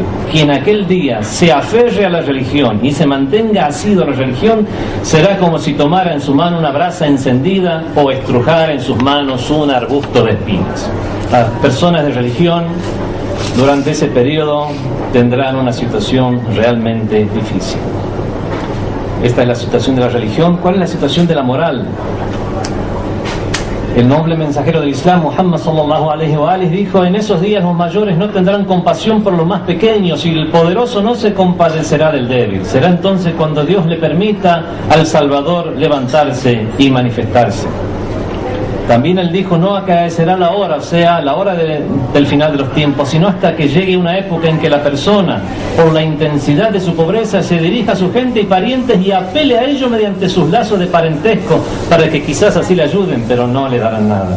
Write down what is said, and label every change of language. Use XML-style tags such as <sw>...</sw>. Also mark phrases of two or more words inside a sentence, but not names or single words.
<es>Quien aquel día se aferre a la religión y se mantenga asiduo a la religión, será como si tomara en su mano una brasa encendida o estrujara en sus manos un arbusto de espinas. Las personas de religión durante ese periodo tendrán una situación realmente difícil. Esta es la situación de la religión. ¿Cuál es la situación de la moral? El noble mensajero del Islam, Muhammad</es> <ar>صلى الله عليه وآله,</ar> <es>dijo: en esos días los mayores no tendrán compasión por los más pequeños y el poderoso no se compadecerá del débil. Será entonces cuando Dios le permita al Salvador levantarse y manifestarse. También él dijo: no acaecerá la hora, o sea, la hora del final de los tiempos, sino hasta que llegue una época en que la persona, por la intensidad de su pobreza, se dirija a su gente y parientes y apele a ellos mediante sus lazos de parentesco, para que quizás así le ayuden, pero no le darán nada.</es>